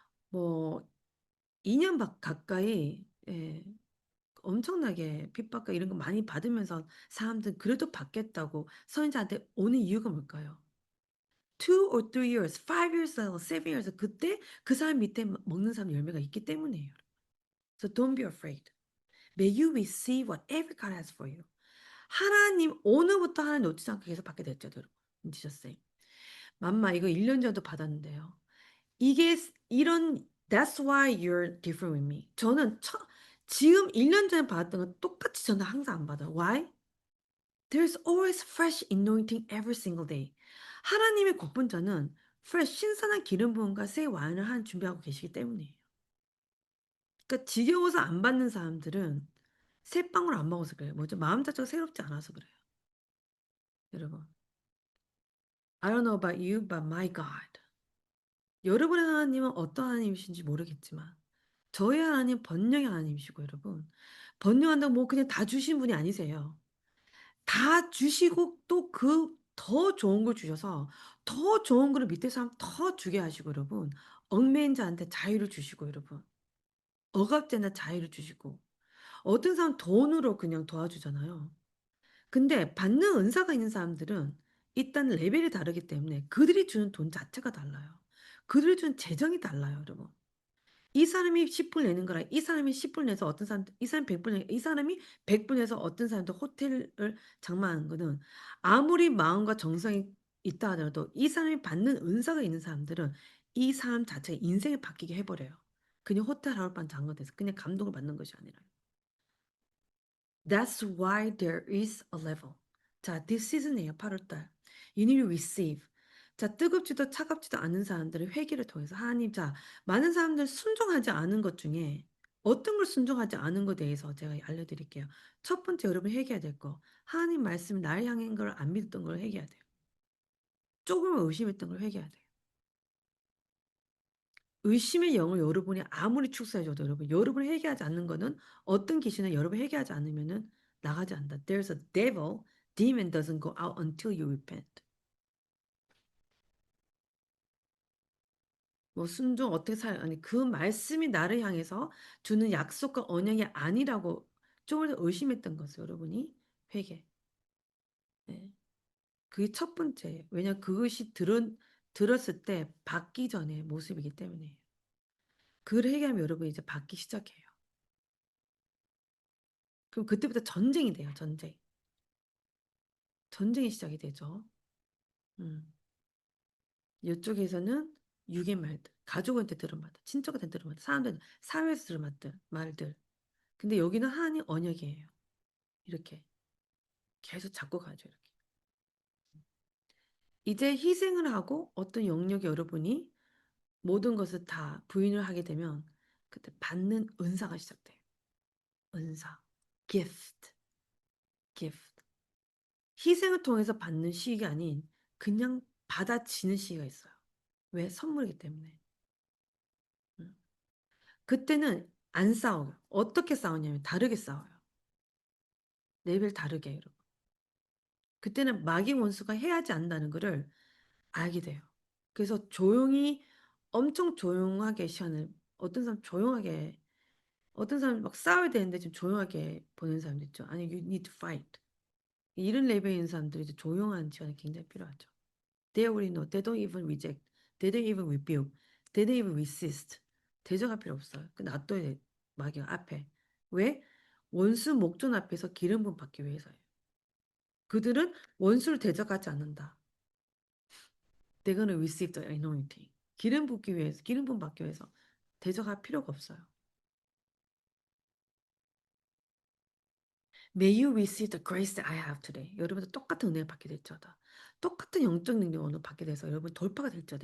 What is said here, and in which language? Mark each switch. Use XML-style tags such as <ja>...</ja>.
<ko>뭐 2년 가까이 엄청나게 핍박과 이런 거 많이 받으면서 사람들 그래도 받겠다고 선인자한테 오는 이유가 뭘까요?</ko> <en>2 or 3 years, 5 years, 7 years</en> <ko>그때 그 사람 밑에 먹는 사람 열매가 있기 때문이에요.</ko> <en>So don't be afraid. May you receive whatever God has for you.</en> <ko>하나님 오늘부터 하나님 놓치지 않고 계속 받게 됐죠, 여러분. 지셨어요. 맘마 이거 1년 전도 받았는데요. 이게 이런</ko> <en>That's why you're different with me.</en> <ko>저는 지금 1년 전에 받았던 건 똑같이 저는 항상 안 받아요.</ko> <en>Why? There's always fresh anointing every single day.</en> <ko>하나님의 곡분자는 fresh 신선한 기름 부음과 새 와인을 한 준비하고 계시기 때문이에요. 그러니까 지겨워서 안 받는 사람들은 새 빵을 안 먹어서 그래요. 뭐죠? 마음 자체가 새롭지 않아서 그래요. 여러분.</ko> <en>I don't know about you, but my God.</en> <ko>여러분의 하나님은 어떤 하나님이신지 모르겠지만 저희 하나님 번영의 하나님이시고 여러분. 번영한다고 뭐 그냥 다 주신 분이 아니세요. 다 주시고 또 그 더 좋은 걸 주셔서 더 좋은 거를 밑에 사람 더 주게 하시고 여러분. 얽매인 자한테 자유를 주시고 여러분. 억압된 자유를 주시고. 어떤 사람 돈으로 그냥 도와주잖아요. 근데 받는 은사가 있는 사람들은 일단 레벨이 다르기 때문에 그들이 주는 돈 자체가 달라요. 그들이 주는 재정이 달라요, 여러분. 이 사람이 10불 내는 거랑 이 사람이 10불 내서 어떤 사람 이 사람이 100불 내 이 사람이 100불 내서 어떤 사람도 호텔을 장만하는 거는 아무리 마음과 정성이 있다 하더라도 이 사람이 받는 은사가 있는 사람들은 이 사람 자체가 인생을 바뀌게 해 버려요. 그냥 호텔 하룻밤 잔 것에서 그냥 감동을 받는 것이 아니라.</ko> <en>That's why there is a level.</en> <ko>자,</ko> <en>this season</en> <ko>이에요. 8월 달.</ko> <en>You need to receive.</en> <ko>자, 뜨겁지도 차갑지도 않은 사람들의 회개를 통해서 하나님 자, 많은 사람들 순종하지 않은 것 중에 어떤 걸 순종하지 않은 것에 대해서 제가 알려드릴게요. 첫 번째 여러분 회개해야 될 거. 하나님 말씀이 나를 향한 걸 안 믿었던 걸 회개해야 돼요. 조금은 의심했던 걸 회개해야 돼요. 의심의 영을 여러분이 아무리 축사해줘도 여러분이 회개하지 않는 거는 어떤 귀신은 여러분이 회개하지 않으면은 나가지 않는다.</ko> <en>There's a devil, demon doesn't go out until you repent.</en> <ko>뭐 순종 어떻게 살 아니 그 말씀이 나를 향해서 주는 약속과 언약이 아니라고 조금 더 의심했던 것을 여러분이 회개. 네. 그게 첫 번째. 왜냐 그것이 들었을 때 받기 전에 모습이기 때문에. 그걸 회개하면 여러분이 이제 받기 시작해요. 그럼 그때부터 전쟁이 돼요, 전쟁. 전쟁이 시작이 되죠. 음. 이쪽에서는 육의 말들, 가족한테 들은 말들, 친척한테 들은 말들, 사람들, 사회에서 들은 말들. 근데 여기는 하나님 언약이에요. 이렇게 계속 잡고 가죠, 이렇게. 이제 희생을 하고 어떤 영역에 여러분이 모든 것을 다 부인을 하게 되면 그때 받는 은사가 시작돼요. 은사, gift, gift. 희생을 통해서 받는 시기가 아닌 그냥 받아지는 시기가 있어요. 왜? 선물이기 때문에. 음. 그때는 안 싸워요. 어떻게 싸우냐면 다르게 싸워요. 레벨 다르게 해요, 여러분. 그때는 마귀 원수가 해하지 않는다는 거를 알게 돼요. 그래서 조용히 엄청 조용하게 시간을 어떤 사람 조용하게 어떤 사람 막 싸워야 되는데 좀 조용하게 보는 사람도 있죠. 아니</ko> <en>you need to fight.</en> <ko>이런 레벨의 있는 사람들이 이제 조용한 시간이 굉장히 필요하죠.</ko> <en>They already know. They don't even reject. They don't even rebuke. They don't even resist.</en> <ko>대적할 필요 없어요. 그 놔둬야 돼. 마귀가 앞에. 왜? 원수 목전 앞에서 기름 부음 받기 위해서예요. 그들은 원수를 대적하지 않는다.</ko> <en>They're gonna receive the anointing.</en> <ko>기름 붓기 위해서, 기름 부음 받기 위해서 대적할 필요가 없어요.</ko> <en>May you receive the grace that I have today.</en> <ko>여러분도 똑같은 은혜를 받게 될지어다. 똑같은 영적 능력을 오늘 받게 돼서 여러분 돌파가 될지어다.</ko>